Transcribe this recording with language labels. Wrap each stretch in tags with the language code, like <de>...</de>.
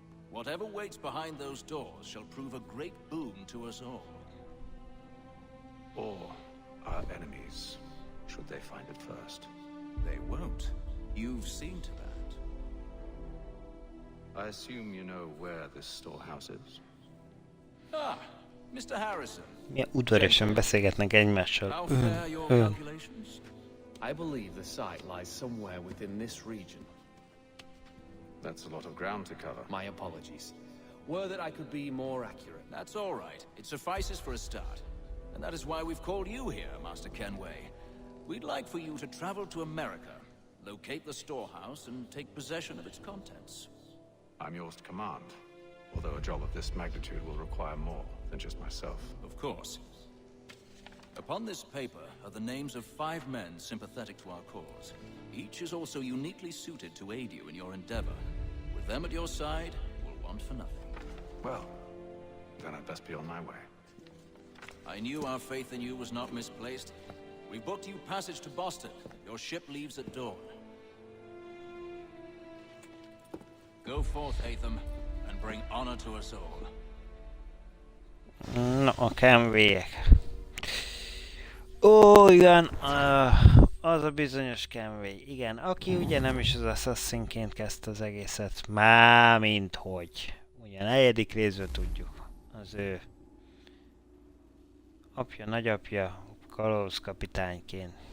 <en>Whatever waits behind those doors shall prove a great boon to us all. Or our enemies, should they find it first? They won't. You've seen to that. I assume you know where this storehouse is? Ah, Mr. Harrison.</en> <hu>Milyen udvariasan beszélgetnek egymással.</hu> <en>How fair your calculations? I believe the site lies somewhere within this region. That's a lot of ground to cover. My apologies. Were that I could be more accurate. That's all right. It suffices for a start. And that is why we've called you here, Master Kenway. We'd like for you to travel to America, locate the storehouse, and take possession of its contents. I'm yours to command, although a job of this magnitude will require more than just myself. Of course. Upon this paper are the names of 5 men sympathetic to our cause. Each is also uniquely suited to aid you in your endeavor. With them at your side, we'll want for nothing. Well, then I'd best be on my way. I knew our faith in you was not misplaced. We booked you passage to Boston. Your ship leaves at dawn. Go forth, Hatham, and bring honor to us all.</en> <hu>Na, a Kenwayek. Ó, igen, az a bizonyos Kenway. Igen, aki ugye nem is az Assassinként kezdte az egészet. Mármint hogy. Ugye a 4. részből tudjuk. Az ő apja, nagyapja, kalózkapitányként.</hu>